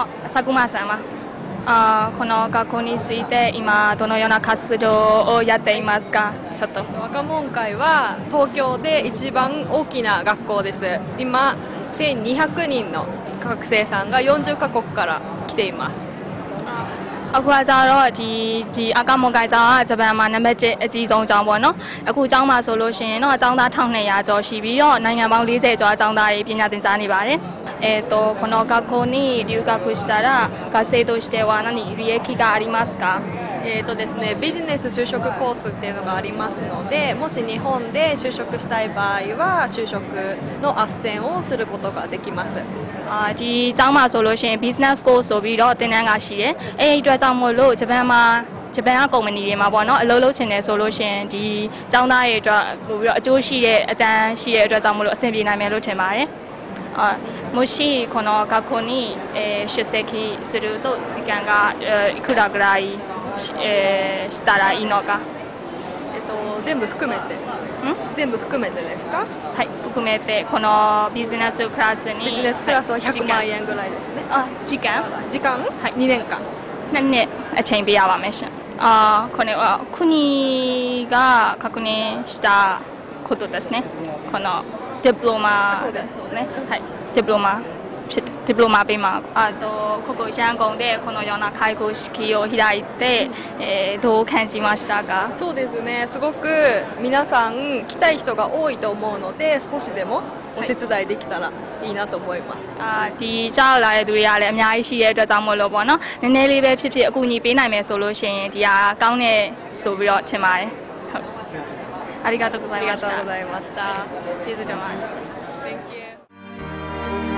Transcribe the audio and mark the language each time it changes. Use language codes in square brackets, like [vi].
[ja] サクマ様この学校について今どのような活動をやっていますかちょっと若者会は東京で一番大きな学校です今1200人の学生さんが40カ国から来ています [my] အခုကကြတော့ဒီအကမွန်ကိုင်ကျောင်းကဂျပန်မှာနံပါတ်1အကြီးဆုံးကျောင်းပေါ့နော်အခုကျောင်းမှာဆိုလို့ရှိရင်တော့ကျောင်းသား1200ကျော်ရှိပြီးတော့နိုင်ငံပေါင်း40ကျော်ကျောင်းသားတွေပညာသင်ကြားနေပါတယ် [ja] この学校に留学したら学生としては何利益がありますかですね、ビジネス就職コースっていうのがありますのでもし日本で就職したい場合は就職の斡旋をすることができます [my] ဒီကျောင်းမှာဆိုလို့ရှိရင် business course ဆိုပြီးတော့သင်တန်းကရှိတယ်အဲဒီအတွက်ကြောင့်မို့လို့ဂျပန်ကကုမ္ပဏီတွေမှာပေါ့နော်အလုပ်လုပ်ချင်တယ်ဆိုလို့ရှိရင်ဒီကျောင်းသားတွေအတွက်ပို့ပြီးတော့အကျိုးရှိတဲ့အတန်းရှိတဲ့အတွက်ကြောင့်မို့လို့အဆင်ပြေနိုင်မယ်လို့ထင်ပါတယ် [ja] もしこの学校に出席すると時間がいくらぐらいしたらいいのか全部含めてですかはい含めてこのビジネスクラスにビジネスクラスは100万円ぐらいですね時間はい2年間 2年 [my] အချိန်ပေးရပါမယ်ရှင် [ja] これは国が確認したことですねこのディプロマですねはいディプロマ [my] ပေးမှာ [ja] ここシャンゴンでこのような開校式を開いてどう感じましたかそうですねすごく皆さん来たい人が多いと思うので少しでもお手伝いできたらいいなと思います [my] ဒီကြောက်လာတဲ့သူတွေကလည်းအများကြီးရှိတဲ့အတွက်ကြောင့်မို့လို့ပေါ့နော်နည်းနည်းလေးပဲဖြစ်ဖြစ်အကူအညီပေးနိုင်မယ်ဆိုလို့ရှိရင်ဒီဟာကောင်းတယ်ဆိုပြီးတော့ထင်ပါတယ်ဟုတ် [ja] ありがとうございました [my] ကျေးဇူးတင်ပါတယ် [en] Thank you